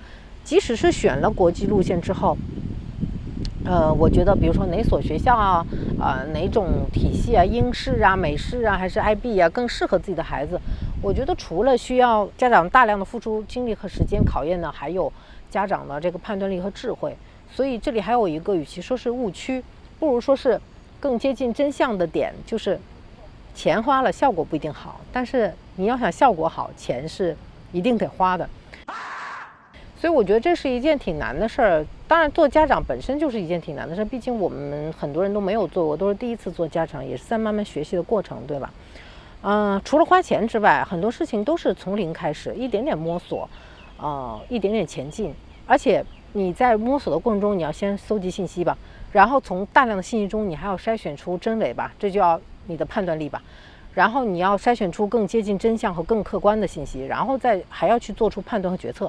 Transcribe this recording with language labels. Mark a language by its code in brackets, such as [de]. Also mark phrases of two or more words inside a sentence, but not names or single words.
[zh] 即使是選了國際路線之後，我覺得比如說哪所學校啊，哪種體系啊，英式啊、美式啊，還是 IB 啊，更適合自己的孩子，我覺得除了需要家長大量的付出精力和時間考驗呢，還有家長的這個判斷力和智慧。所以這裡還有一個，與其說是誤區，不如說是更接近真相的點就是錢花了效果不一定好，但是你要想效果好，錢是一定得花的。所以我觉得这是一件挺难的事儿。当然做家长本身就是一件挺难的事儿，毕竟我们很多人都没有做过，都是第一次做家长，也是在慢慢学習的过程，对吧？除了花钱之外，很多事情都是从零開始，一點點摸索，一點點前進。而且你在摸索的過程中，你要先搜集信息吧，然後從大量的信息中，你還要篩選出真偽吧，這就要你的判斷力吧。然後你要篩選出更接近真相和更客觀的信息，然後再還要去做出判斷和決策。